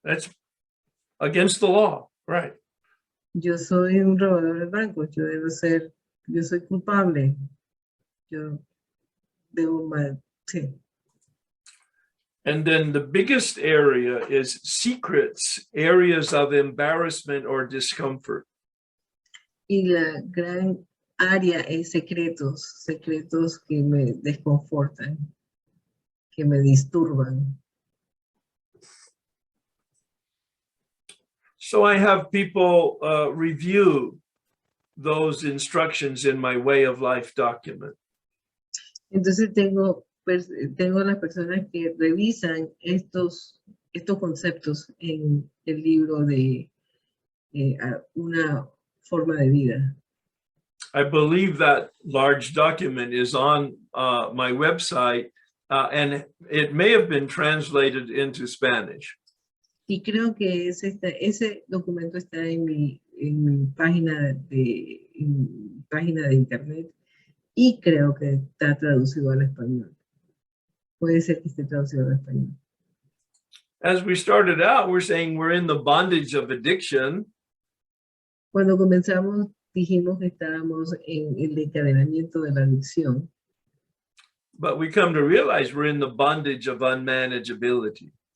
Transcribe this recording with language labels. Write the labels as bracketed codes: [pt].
[en] That's against the law, right? [es] Yo soy un robador de bancos, yo soy culpable. Yo debo sí. [en] And then the biggest area is secrets, areas of embarrassment or discomfort. [es] Y la gran área es secretos que me desconfortan, que me disturban. [en] So I have people review those instructions in my way of life document. [es] Entonces tengo las personas que revisan estos conceptos en el libro de una forma de vida. [en] I believe that large document is on my website, and it may have been translated into Spanish. [es] Y creo que ese documento está en mi página de internet y creo que está traducido al español. Puede ser que esté traducido al español. [en] As we started out, we're saying we're in the bondage of addiction. [es] Cuando comenzamos, dijimos que estábamos en el encadenamiento de la adicción. [en] But we come to realize we're in the bondage of unmanageability.